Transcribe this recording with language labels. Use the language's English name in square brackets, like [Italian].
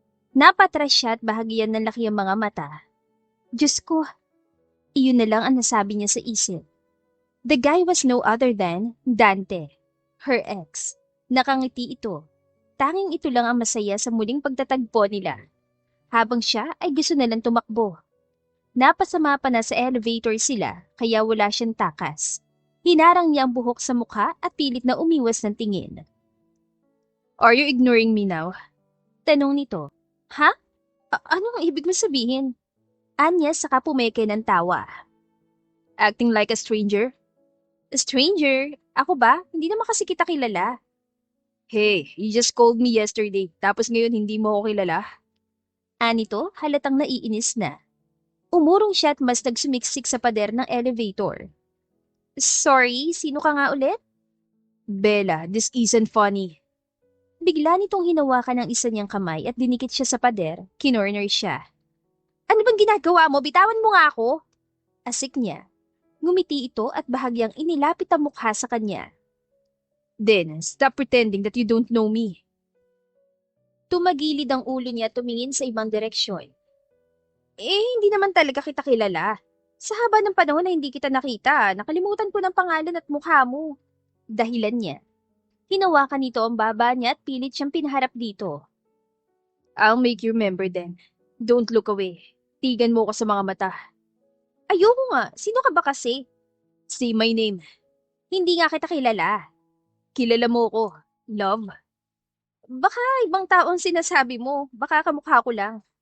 [Filipino] Napatras siya at bahagyan ng laki ang mga mata. Diyos ko, iyon na lang ang nasabi niya sa isip. [English] The guy was no other than Dante, her ex. [Filipino] Nakangiti ito. Tanging ito lang ang masaya sa muling pagtatagpo nila. Habang siya ay gusto na lang tumakbo. Napasama pa na sa elevator sila kaya wala siyang takas. Hinarang niya ang buhok sa mukha at pilit na umiwas ng tingin. [English] Are you ignoring me now? [Filipino] Tanong nito. Ha? Anong ibig mo sabihin? Anya saka pumeke ng tawa. [English] Acting like a stranger? A stranger? [Filipino] Ako ba? Hindi naman kasi kita kilala. [English] Hey, you just called me yesterday, [Filipino] tapos ngayon hindi mo ako kilala? Anito, halatang naiinis na. Umurong siya at mas nagsumiksik sa pader ng elevator. Sorry, sino ka nga ulit? Bella, [English] this isn't funny. [Filipino] Bigla nitong hinawakan ng isa niyang kamay at dinikit siya sa pader, kinorner siya. Ano bang ginagawa mo? Bitawan mo nga ako! Asik niya. Ngumiti ito at bahagyang inilapit ang mukha sa kanya. [English] Then, stop pretending that you don't know me. [Filipino] Tumagilid ang ulo niya tumingin sa ibang direksyon. Hindi naman talaga kita kilala. Sa haba ng panahon na hindi kita nakita, nakalimutan ko ng pangalan at mukha mo. Dahilan niya. Hinawakan nito ang baba niya at pilit siyang pinaharap dito. [English] I'll make you remember then. Don't look away. [Filipino] Tigan mo ko sa mga mata. Ayoko nga. Sino ka ba kasi? [English] Say my name. [Filipino] Hindi nga kita kilala. Kilala mo ko. Love. Baka ibang taong sinasabi mo. Baka kamukha ko lang.